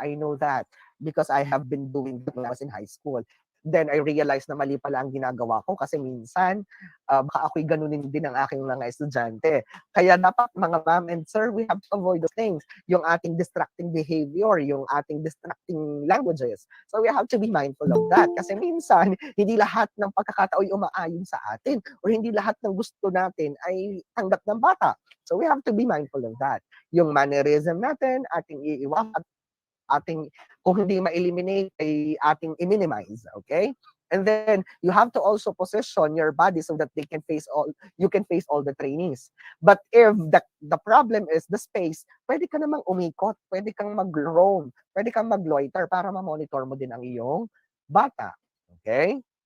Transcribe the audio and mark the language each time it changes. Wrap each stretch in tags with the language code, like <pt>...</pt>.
<en>I know that because I have been doing that when I was in high school.</en> <tl>Then I realized na mali pala ang ginagawa ko kasi minsan baka ako'y ganunin din ang aking mga estudyante. Kaya dapat mga</tl> <en>ma'am and sir, we have to avoid those things. Yung ating distracting behavior, yung ating distracting languages. So we have to be mindful of that.</en> <tl>Kasi minsan, hindi lahat ng pagkakatao'y umaayon sa atin or hindi lahat ng gusto natin ay tanggap ng bata.</tl> <en>So we have to be mindful of that.</en> <tl>Yung mannerism natin, ating iiwasan, ating, kung hindi ma-eliminate, ay ating i-minimize, okay?</tl> <en>And then, you have to also position your body so that you can face all the trainees. But if the problem is the space,</en> <tl>pwede ka namang umikot, pwede kang mag-roam, pwede kang mag-loiter para ma-monitor mo din ang iyong bata, okay?</tl>